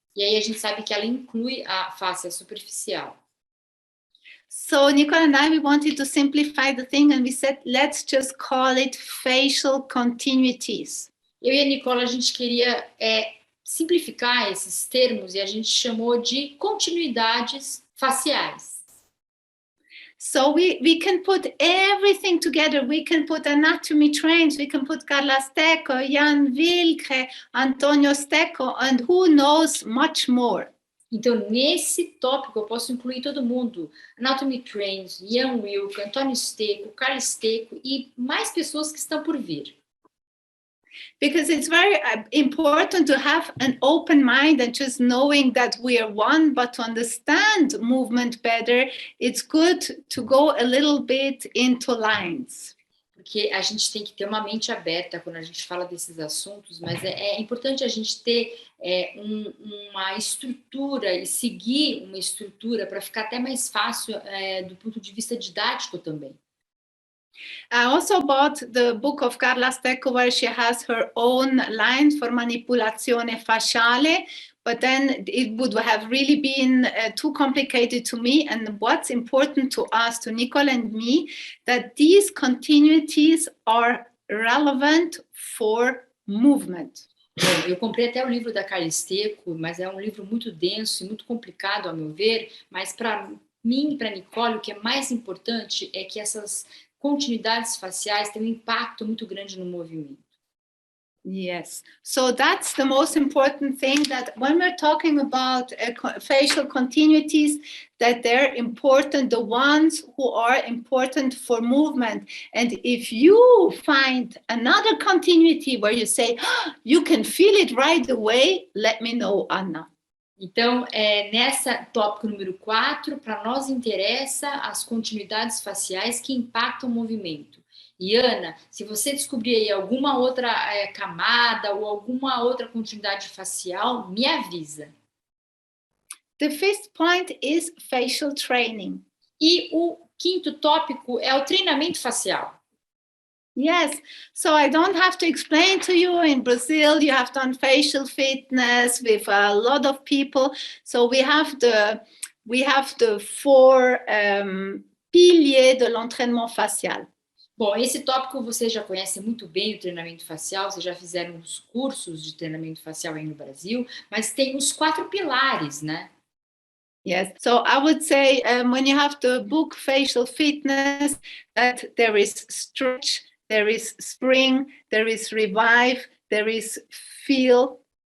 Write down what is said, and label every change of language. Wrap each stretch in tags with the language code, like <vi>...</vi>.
<pt>E aí a gente sabe que ela inclui a fáscia superficial.</pt> <en>So Nicole and I, we wanted to simplify the thing, and we said, let's just call it facial continuities.</en> <pt>Eu e a Nicole, a gente queria simplificar esses termos e a gente chamou de continuidades faciais.</pt> <en>So we can put everything together. We can put anatomy trains. We can put Carla Stecco, Jan Wilke, Antonio Stecco, and who knows much more.</en> <pt>Então, nesse tópico, eu posso incluir todo mundo. Anatomy Trains, Jan Wilke, Antônio Stecco, Carla Stecco e mais pessoas que estão por vir.</pt> <en>Because it's very important to have an open mind and just knowing that we are one, but to understand movement better, it's good to go a little bit into lines.</en> <pt>Porque a gente tem que ter uma mente aberta quando a gente fala desses assuntos, mas é importante a gente ter uma estrutura e seguir uma estrutura para ficar até mais fácil do ponto de vista didático também.</pt> <en>I also bought the book of Carla Stecco where she has her own lines for manipolazione fasciale, but then it would have really been too complicated to me. And what's important to us, to Nicole and me, that these continuities are relevant for movement.</en> <pt>Bom, eu comprei até o livro da Carla Stecco, mas é um livro muito denso e muito complicado, ao meu ver, mas para mim e para Nicole, o que é mais importante é que essas continuidades faciais têm um impacto muito grande no movimento.</pt> <en>Yes, so that's the most important thing, that when we're talking about facial continuities, that they're important, the ones who are important for movement. And if you find another continuity where you say, oh, you can feel it right away, let me know, Anna.</en> <pt>Então, nessa tópico número 4, para nós interessa as continuidades faciais que impactam o movimento. E Ana, se você descobrir aí alguma outra camada ou alguma outra continuidade facial, me avisa.</pt> <en>The fifth point is facial training.</en> <pt>E o quinto tópico é o treinamento facial.</pt> <en>Yes, so I don't have to explain to you. In Brazil, you have done facial fitness with a lot of people. So we have the 4</en> <fr>piliers de l'entraînement facial.</fr> <pt>Bom, esse tópico você já conhece muito bem, o treinamento facial, vocês já fizeram os cursos de treinamento facial aí no Brasil, mas tem os 4 pilares, né?</pt> <en>Yes, so I would say when you have the book Facial Fitness, that there is stretch, there is spring, there is revive, there is feel.</en>